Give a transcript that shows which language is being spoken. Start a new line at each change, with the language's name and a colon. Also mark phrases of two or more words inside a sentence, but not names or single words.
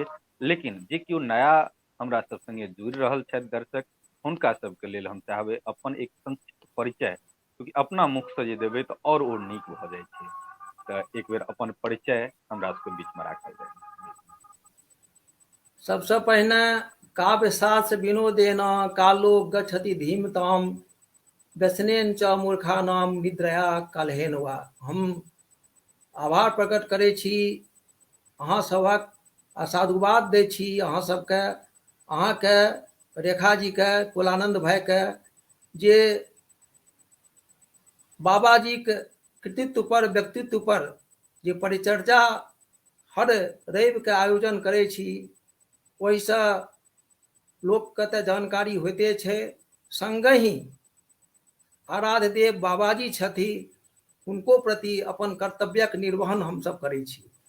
Maithili: लेकिन जे केओ नया हमरा सब संगे जुड़ि रहल छथि दर्शक, हुनका सबके लेल हम चाहबै अपन एक संक्षिप्त परिचय, क्योंकि अपना मुख से जे देबै तऽ और ओ नीक भऽ जाइ छै। तऽ एक बेर अपन परिचय हमरा सबके बीच में राखल जाय।
Sanskrit: सबसे पहिने काव्य शास्त्र विनोदेन कालो गच्छति धीमताम व्यसनेन च मूर्खानाम निद्रया कलहेन वा।
Maithili: हम आभार प्रकट करै छी अहाँ सभक, आ साधुवाद दै छी अहाँ सबके, अहाँके, रेखा जी के, कुलानंद भाई के, जे बाबा जी के कृतित्व पर, व्यक्तित्व पर जे परिचर्चा हर रवि के आयोजन करै छी, ओहिसँ लोकके तऽ जानकारी होइते छै, संगहि आराध्य देव बाबाजी छथिन, हुनको प्रति अपन कर्तव्यक निर्वहन हमसब करै छी।